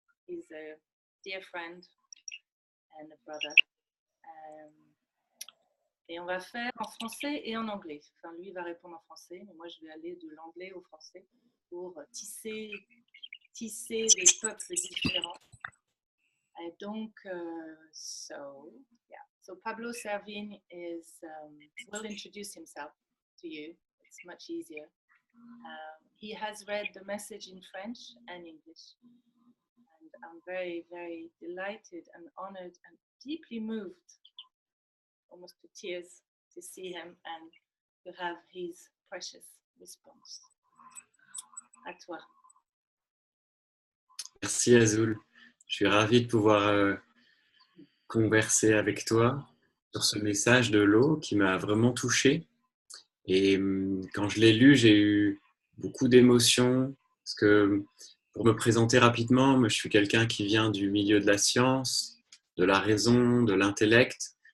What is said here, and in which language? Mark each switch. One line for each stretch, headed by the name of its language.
English: He's a dear friend and a brother.
French: Et on va faire en français et en anglais. Enfin, lui va répondre en français, mais moi je vais aller de l'anglais au français pour tisser des peuples différents. Et donc,
English: so Pablo Servigne will introduce himself to you. It's much easier. He has read the message in French and English. And I'm very, very delighted and honored and deeply moved, almost to tears, to see him and to have his precious response.
French: À toi. Merci Azul. Je suis ravi de pouvoir converser avec toi sur ce message de l'eau qui m'a vraiment touché. Et quand je l'ai lu, j'ai eu beaucoup d'émotions. Parce que pour me présenter rapidement, moi, je suis quelqu'un qui vient du milieu de la science, de la raison, de l'intellect.